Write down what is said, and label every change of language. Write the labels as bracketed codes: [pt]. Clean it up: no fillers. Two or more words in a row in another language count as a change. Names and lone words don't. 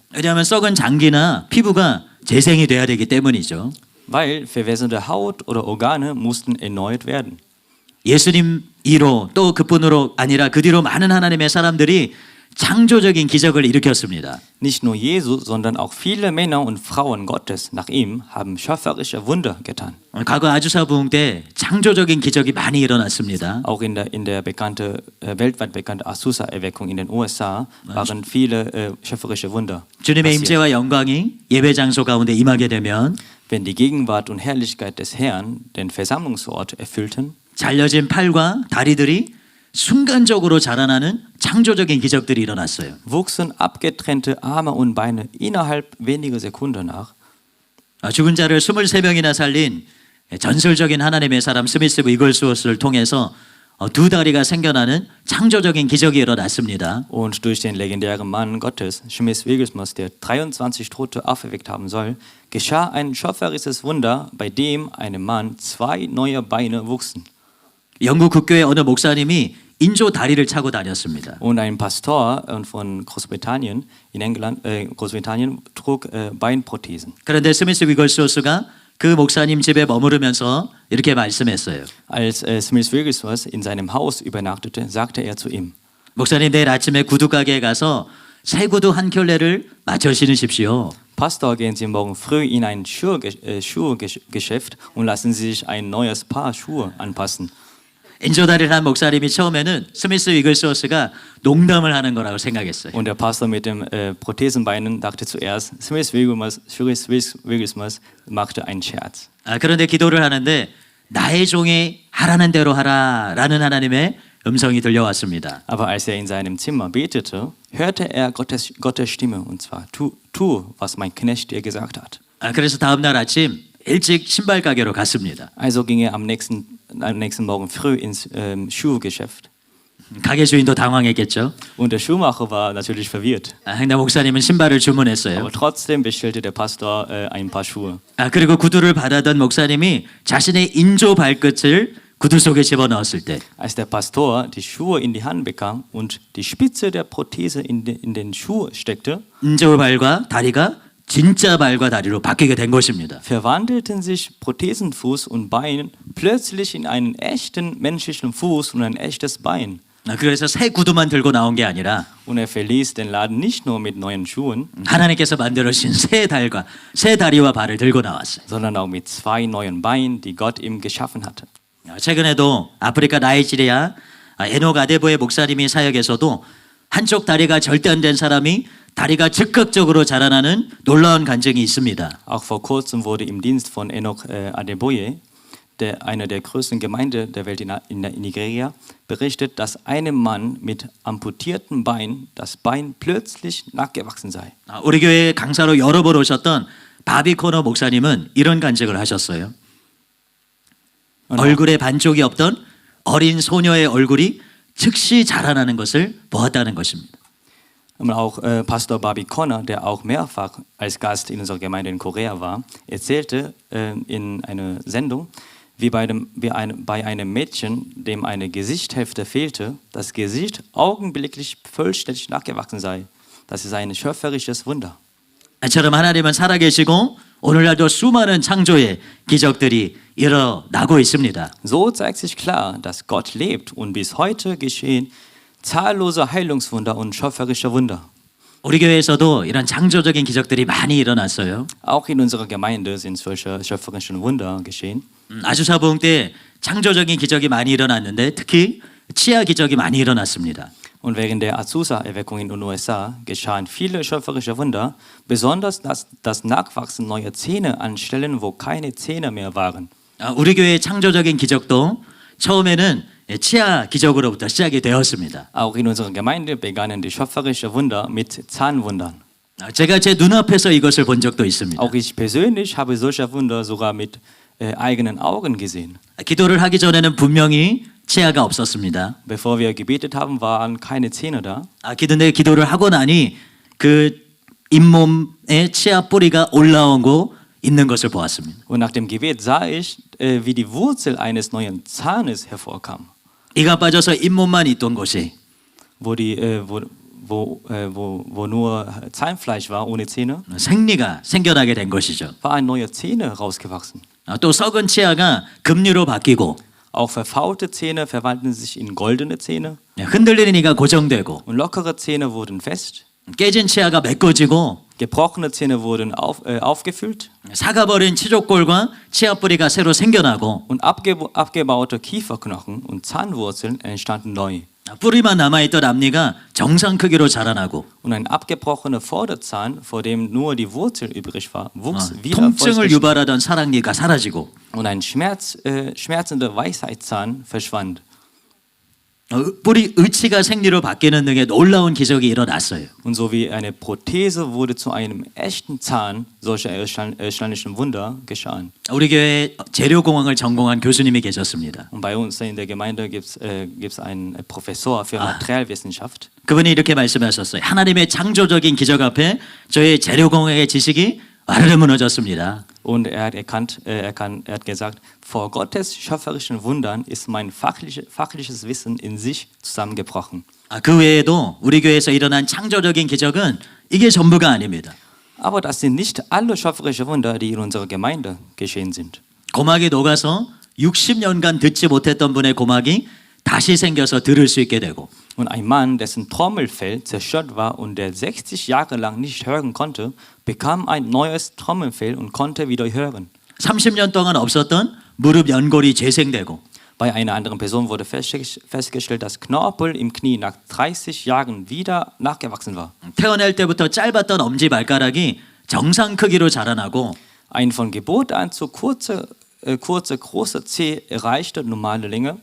[ko] 왜냐하면 썩은 장기나 피부가 재생이 돼야 되기 때문이죠. [de] Weil verwesende Haut oder Organe mussten erneuert werden. [ko] 예수님 이로 또 그뿐으로 아니라 그 뒤로 많은 하나님의 사람들이 창조적인 기적을 일으켰습니다. [de] Nicht nur Jesus, sondern auch viele Männer und Frauen Gottes nach ihm haben schöpferische Wunder getan. [ko] 과거 아주사 부흥 때 창조적인 기적이 많이 일어났습니다. [de] Auch in der weltweit bekannte Azusa-Erweckung in den USA waren viele schöpferische Wunder. [ko] 주님의 [de] passiert. [ko] 임재와 영광이 예배 장소 가운데 임하게 되면 [de] Wenn die Gegenwart und Herrlichkeit des Herrn den Versammlungsort erfüllten, [ko] 잘려진 팔과 다리들이 순간적으로 자라나는 창조적인 기적들이 일어났어요. [de] wuchsen abgetrennte Arme und Beine innerhalb weniger Sekunden nach. [ko] 죽은 자를 23명이나 살린 전설적인 하나님의 사람 스미스 위글스워스를 통해서 두 다리가 생겨나는 창조적인 기적이 일어났습니다. [de] Und durch den legendären Mann Gottes, Smith Wigglesworth, der 23 Tote auferweckt haben soll, geschah ein schöpferisches Wunder, bei dem einem Mann 2 neue Beine wuchsen. [ko] 영국 국교의 어느 목사님이 인조 다리를 차고 다녔습니다. [de] Und ein Pastor von Großbritannien in England, Großbritannien trug Beinprothesen. [ko] 그런데 스미스 위글스워스가 그 목사님 집에 머무르면서 이렇게 말씀했어요. [de] Als Smith Wigglesworth in seinem Haus übernachtete, sagte er zu ihm: [ko] 목사님 내일 아침에 구두 가게에 가서 새 구두 한 켤레를 맞춰 신으십시오. [de] Pastor, gehen Sie morgen früh in ein Schuhgeschäft und lassen Sie sich ein neues Paar Schuhe anpassen. [ko] 인조다리를 한 목사님이 처음에는 스미스 위글스워스가 농담을 하는 거라고 생각했어요. [de] Und der Pastor mit dem Prothesenbeinen dachte zuerst, Smith Wigglesworth machte einen Scherz. [ko] 그런데 기도를 하는데 나의 종이 하라는 대로 하라라는 하나님의 음성이 들려왔습니다. [de] Aber als in seinem Zimmer betete, hörte Gottes Stimme, und zwar, tu, was mein Knecht dir gesagt hat. [ko] 그래서 다음 날 아침 일찍 신발 가게로 갔습니다. [de] Also ging er am nächsten Morgen früh ins Schuhgeschäft. [ko] 가게 주인도 당황했겠죠. [de] Und der Schuhmacher war natürlich verwirrt. [ko] 근데 목사님은 신발을 주문했어요. [de] Aber trotzdem bestellte der Pastor ein paar Schuhe. [ko] 그리고 구두를 받아던 목사님이 자신의 인조 발끝을 구두 속에 집어넣었을 때 [de] Als der Pastor die Schuhe in die Hand bekam und die Spitze der Prothese in den Schuh steckte, [ko] 인조 발과 다리가 진짜 발과 다리로 바뀌게 된 것입니다. [de] verwandelten sich Prothesenfuß und Bein plötzlich in einen echten menschlichen Fuß und ein echtes Bein. [ko] 그래서 새 구두만 들고 나온 게 아니라 [de] Und er verließ den Laden nicht nur mit neuen Schuhen, [ko] 하나님께서 만들어 주신 새 다리와 발을 들고 나왔어요. [de] sondern auch mit 2 neuen Beinen, die Gott ihm geschaffen hatte. [ko] 최근에도 아프리카 나이지리아 에녹 아데보의 목사님이 사역에서도 한쪽 다리가 절단된 사람이 다리가 즉각적으로 자라나는 놀라운 간증이 있습니다. [de] Auch vor kurzem wurde im Dienst von Enoch Adeboye, einer der größten Gemeinden der Welt in Nigeria, berichtet, dass einem Mann mit amputiertem Bein das Bein plötzlich nachgewachsen sei. [ko] 우리 교회 강사로 여러 번 오셨던 바비 코너 목사님은 이런 간증을 하셨어요. 얼굴에 반쪽이 없던 어린 소녀의 얼굴이 즉시 자라나는 것을 보았다는 것입니다. [de] Und auch Pastor Bobby Connor, der auch mehrfach als Gast in unserer Gemeinde in Korea war, erzählte in einer Sendung, wie bei einem Mädchen, dem eine Gesichtshälfte fehlte, das Gesicht augenblicklich vollständig nachgewachsen sei. Das ist ein schöpferisches Wunder. [ko] 이처럼 하나님은 살아계시고 오늘날도 수많은 창조의 기적들이 일어나고 있습니다. [de] So zeigt sich klar, dass Gott lebt und bis heute geschehen zahllose Heilungswunder und schöpferische Wunder. [ko] 우리 교회에서도 이런 창조적인 기적들이 많이 일어났어요. [de] Auch in unserer Gemeinde sind solche schöpferischen Wunder geschehen. [ko] 아주사 부흥 때 창조적인 기적이 많이 일어났는데 특히 치아 기적이 많이 일어났습니다. [de] Und während der Azusa-Erweckung in den USA geschahen viele schöpferische Wunder, besonders das Nachwachsen neuer Zähne an Stellen, wo keine Zähne mehr waren. [ko] 우리 교회의 창조적인 기적도 처음에는 치아 기적으로부터 시작이 되었습니다. [de] Auch in unserer Gemeinde begannen die schöpferischen Wunder mit Zahnwundern. [ko] 제가 제 눈앞에서 이것을 본 적도 있습니다. [de] Auch ich persönlich habe solche Wunder sogar mit eigenen Augen gesehen. [ko] 기도를 하기 전에는 분명히 치아가 없었습니다. [de] Bevor wir gebetet haben, waren keine Zähne da. [ko] 근데 기도를 하고 나니 그 잇몸에 치아 뿌리가 올라오고 있는 것을 보았습니다. [de] Und nach dem Gebet sah ich, wie die Wurzel eines neuen Zahnes hervorkam. [ko] 이가 빠져서 잇몸만 있던 곳이 [de] Wo nur Zahnfleisch war, ohne Zähne, [ko] 생리가 생겨나게 된 것이죠. [de] waren neue Zähne rausgewachsen. [ko] 또 썩은 치아가 금류로 바뀌고 [de] Auch verfaulte Zähne verwandelten sich in goldene Zähne [ko] 흔들리는 이가 고정되고 [de] und lockere Zähne wurden fest. [ko] 깨진 치아가 메꿔지고 [de] Gebrochene Zähne wurden aufgefüllt [ko] 사가버린 치족골과 치아 뿌리가 새로 생겨나고 [de] und abgebaute Kieferknochen und Zahnwurzeln entstanden neu. [ko] 뿌리만 남아있던 앞니가 정상 크기로 자라나고 [de] Und ein abgebrochener Vorderzahn, vor dem nur die Wurzel übrig war, wuchs wieder [ko] 통증을 [de] vollständig. [ko] 유발하던 사랑니가 사라지고 [de] Und ein schmerzender Weisheitszahn verschwand. [ko] 뿌리 의치가 생리로 바뀌는 등의 놀라운 기적이 일어났어요. [de] Und so wie eine Prothese wurde zu einem echten Zahn, solche erstaunlichen Wunder geschahen. [ko] 우리 교회에 재료공학을 전공한 교수님이 계셨습니다. [de] Und bei uns in der Gemeinde gibt's einen Professor für Materialwissenschaft. [ko] 그분이 이렇게 말씀하셨어요. 하나님의 창조적인 기적 앞에 저의 재료공학의 지식이 와르르 무너졌습니다. [de] Und er hat gesagt, vor Gottes schöpferischen Wundern ist mein fachliches Wissen in sich zusammengebrochen. [ko] 그 외에도 우리 교회에서 일어난 창조적인 기적은 이게 전부가 아닙니다. [de] Aber das sind nicht alle schöpferische Wunder, die in unserer Gemeinde geschehen sind. [ko] 고막이 녹아서 60년간 듣지 못했던 분의 고막이 다시 생겨서 들을 수 있게 되고 [de] Und ein Mann, dessen Trommelfell zerstört war und der 60 Jahre lang nicht hören konnte, bekam ein neues Trommelfell und konnte wieder hören. [ko] 30년 동안 없었던 무릎 연골이 재생되고 [de] Bei einer anderen Person wurde festgestellt, dass Knorpel im Knie nach 30 Jahren wieder nachgewachsen war. [ko] 태어날 때부터 짧았던 엄지 발가락이 정상 크기로 자라나고 [de] Ein von Geburt an zu kurze große Zeh erreichte normale Länge.